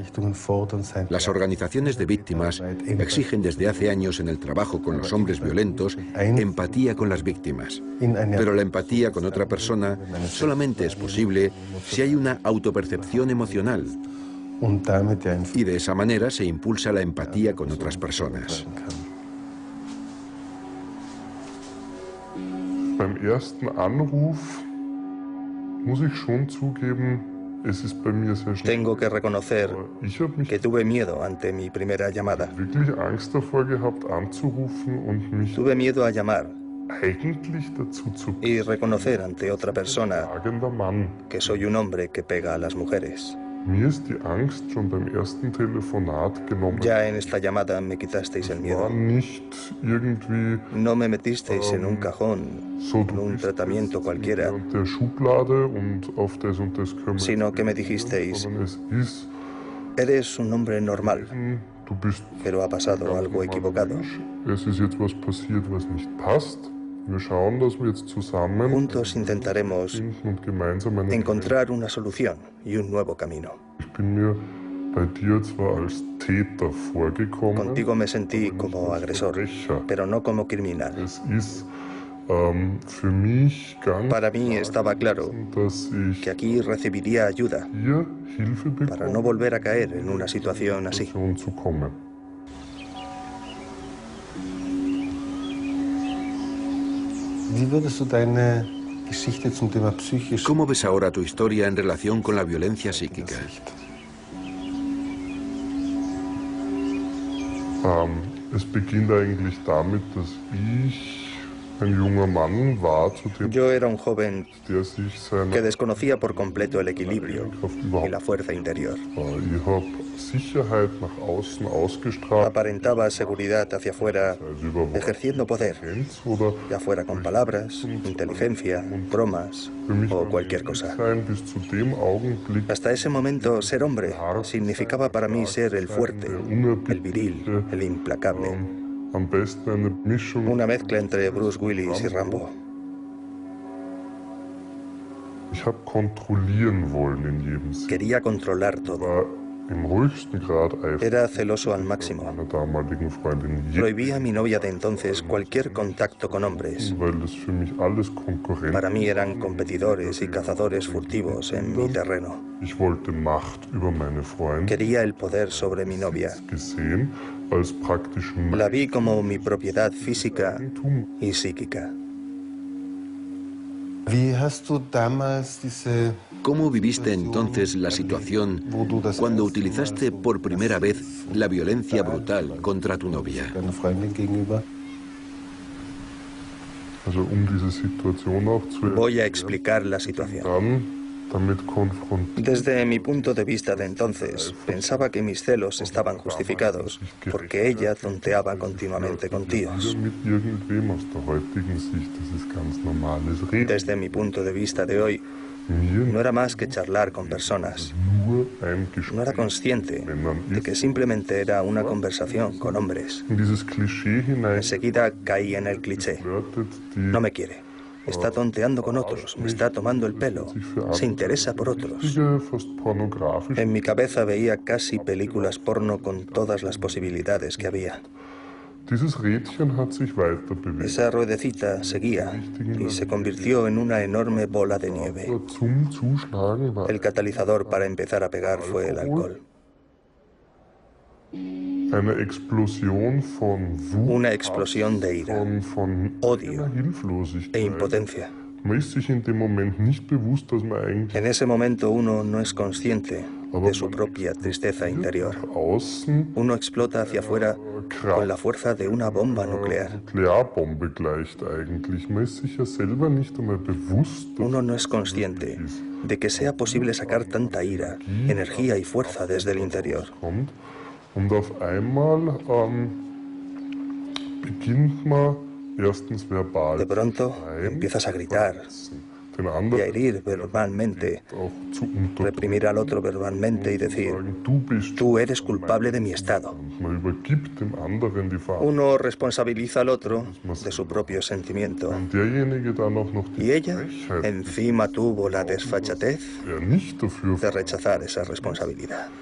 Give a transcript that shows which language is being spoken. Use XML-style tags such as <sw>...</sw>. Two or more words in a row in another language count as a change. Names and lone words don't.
<es>Las organizaciones de víctimas exigen desde hace años en el trabajo con los hombres violentos empatía con las víctimas. Pero la empatía con otra persona solamente es posible si hay una autopercepción emocional. Y de esa manera se impulsa la empatía con otras personas.</es> <de>Beim ersten Anruf muss ich schon zugeben, es ist bei mir sehr schnell.</de> <es>Tengo que reconocer que tuve miedo ante mi primera llamada.</es> <de>Wirklich Angst davor gehabt, anzurufen und mich</de> <es>Tuve miedo a llamar</es> <de>eigentlich dazu zu</de> <es>y reconocer ante otra persona</es> <de>fragender Mann.</de> <es>que soy un hombre que pega a las mujeres.</es> <de>Mir ist die Angst schon beim ersten Telefonat genommen.</de> <es>Ya en esta llamada me quitasteis el miedo.</es> <de>War nicht irgendwie</de> <es>No me metisteis en un cajón,</es> <de>so,</de> <es>en un tratamiento cualquiera,</es> <de>der Schublade und auf das und das können wir</de> <es>sino que me dijisteis,</es> <de>sondern es ist,</de> <es>eres un hombre normal,</es> <de>du bist</de> <es>pero ha pasado algo equivocado.</es> <de>Es ist jetzt was passiert, was nicht passt. Wir schauen, dass wir jetzt zusammen</de> <es>Juntos intentaremos</es> <de>finden und gemeinsam eine</de> <es>encontrar una solución y un nuevo camino.</es> <de>Ich bin mir bei dir zwar als Täter vorgekommen,</de> <es>Contigo me sentí como agresor,</es> <de>Verbrecher.</de> <es>pero no como criminal.</es> <de>Es ist für mich ganz</de> <es>Para mí estaba claro</es> <de>dass ich</de> <es>que aquí recibiría ayuda</es> <de>hier Hilfe</de> <es>para no</es> <de>bekomme,</de> <es>volver a caer en una situación así.</es> <de>zu kommen.</de> <es>¿Cómo ves ahora tu historia en relación con la violencia psíquica?</es> <de>Es beginnt eigentlich damit, dass ich ein junger Mann war, zu dem</de> <es>Yo era un joven</es> <de>der sich seiner</de> <es>que desconocía por completo el equilibrio</es> <de>Kraft</de> <es>y</es> <de>überhaupt</de> <es>la fuerza interior.</es> <de>Ich habe Sicherheit nach außen ausgestrahlt,</de> <es>Aparentaba seguridad hacia afuera, ejerciendo poder,</es> <de>oder</de> <es>ya fuera con palabras, inteligencia, bromas</es> <de>für mich</de> <es>o</es> <de>war</de> <es>cualquier</es> <de>männlich</de> <es>cosa.</es> <de>sein bis zu dem Augenblick,</de> <es>Hasta ese momento, ser hombre significaba para mí ser el fuerte, el viril, el implacable.</es> <de>am besten eine Mischung.</de> <es>Una mezcla entre Bruce Willis y Rambo.</es> <de>Ich habe kontrollieren wollen in jedem Sinn.</de> <es>Quería controlar todo.</es> <de>War im höchsten Grad eifrig</de> <es>Era celoso al máximo.</es> <de>meiner damaligen Freundin,</de> <es>Prohibía a mi novia de entonces cualquier contacto con hombres.</es> <de>weil das für mich alles Konkurrenten.</de> <es>Para mí eran competidores y cazadores furtivos en mi terreno.</es> <de>Ich wollte Macht über meine Freundin</de> <es>Quería el poder sobre mi novia.</es> <de>gesehen als praktisch</de> <es>La vi como mi propiedad física</es> <de>Eigentum.</de> <es>y psíquica. ¿Cómo viviste entonces la situación cuando utilizaste por primera vez la violencia brutal contra tu novia?</es> <de>Also diese Situation auch zu</de> <es>Voy a explicar la situación.</es> <de>dann damit konfrontiert.</de> <es>Desde mi punto de vista de entonces, pensaba que mis celos estaban justificados porque ella tonteaba continuamente con tíos.</es> <de>Mit irgendwem aus der heutigen Sicht, das ist ganz normales Reden.</de> <es>Desde mi punto de vista de hoy,</es> <de>Mir</de> <es>no era más que charlar con personas.</es> <de>nur ein</de> <es>No</es> <de>Gespräch</de> <es>era consciente de que simplemente era una conversación con hombres.</es> <de>in dieses Klischee hinein</de> <es>Enseguida caí en el cliché.</es> <de>flirtet, die</de> <es>No me quiere. Está tonteando con otros, me está tomando el pelo, se interesa por otros.</es> <de>richtige, fast pornografisch.</de> <es>En mi cabeza veía casi películas porno con todas las posibilidades que había.</es> <de>Dieses Rädchen hat sich weiter bewegt.</de> <es>Esa ruedecita seguía y se convirtió en una enorme bola de nieve.</es> <de>Zum Zuschlagen war</de> <es>El catalizador para empezar a pegar fue el alcohol.</es> <de>eine Explosion von Wut,</de> <es>Una explosión de ira</es> <de>von</de> <es>Odio</es> <de>einer Hilflosigkeit.</de> <es>e impotencia.</es> <de>Man ist sich in dem Moment nicht bewusst, dass man eigentlich</de> <es>En ese momento uno no es consciente de su propia tristeza interior.</es> <de>nach außen</de> <es>Uno explota hacia afuera con la fuerza de una bomba nuclear.</es> <de>Nuklearbombe gleicht eigentlich. Man ist sich ja selber nicht einmal bewusst, dass</de> <es>Uno no es consciente de que sea posible sacar tanta ira, energía y fuerza desde el interior.</es> <de>kommt. Und auf einmal beginnt man erstens verbal</de> <es>De pronto</es> <de>zu schreien,</de> <es>empiezas a gritar, y a herir verbalmente, reprimir al otro verbalmente y decir, tú eres culpable de mi estado. Uno responsabiliza al otro de su propio sentimiento. Y ella encima tuvo la desfachatez de rechazar esa responsabilidad.</es>